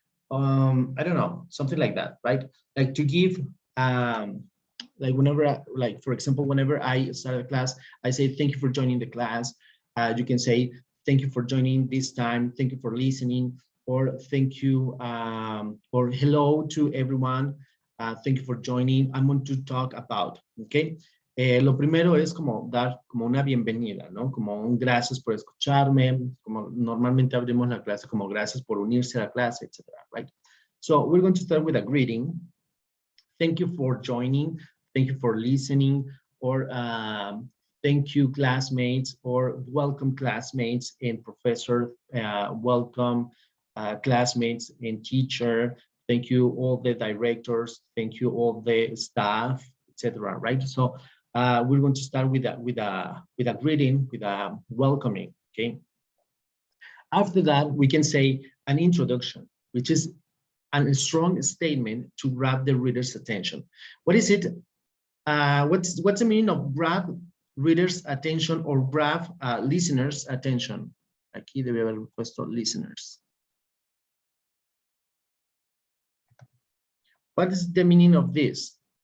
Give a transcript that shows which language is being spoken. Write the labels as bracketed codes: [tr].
[en] I don't know, something like that, right? Like to give, like whenever, like for example, whenever I start a class, I say thank you for joining the class. You can say thank you for joining this time. Thank you for listening, or thank you, or hello to everyone. Thank you for joining. I'm going to talk about, okay? [es] Lo primero es como dar como una bienvenida, ¿no? Como un gracias por escucharme, como normalmente abrimos la clase como gracias por unirse a la clase, etc., right? [en] So we're going to start with a greeting. Thank you for joining. Thank you for listening, or thank you, classmates, or welcome, classmates and professor. Welcome, classmates and teacher. Thank you, all the directors. Thank you, all the staff, etc., right? So we're going to start with a greeting, with a welcoming, okay? After that, we can say an introduction, which is a strong statement to grab the reader's attention. What is it? What's the meaning of grab reader's attention or grab listeners' attention? [es] Aquí debe haber puesto listeners. [en] What is the meaning of this?